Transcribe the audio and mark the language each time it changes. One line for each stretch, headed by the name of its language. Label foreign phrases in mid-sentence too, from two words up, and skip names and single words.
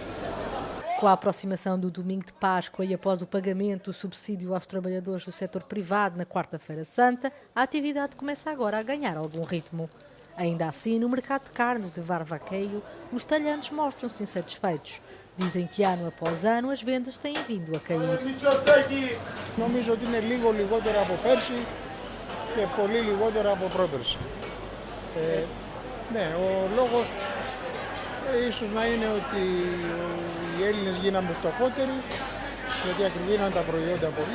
Portuguese: Com a aproximação do domingo de Páscoa e após o pagamento do subsídio aos trabalhadores do setor privado na Quarta-feira Santa, a atividade começa agora a ganhar algum ritmo. Ainda assim, no mercado de carnes de Varvaqueio, os talhanos mostram-se insatisfeitos. Dizem que ano após ano as vendas têm vindo a cair.
Greek: Νομίζω ότι είναι λίγο λιγότερο από πέρσι και πολύ λιγότερο από πρόπερσι. Ναι, ο λόγος ίσως να είναι ότι οι Έλληνες γίναμε φτωχότεροι, γιατί ακριβήναν τα προϊόντα πολύ.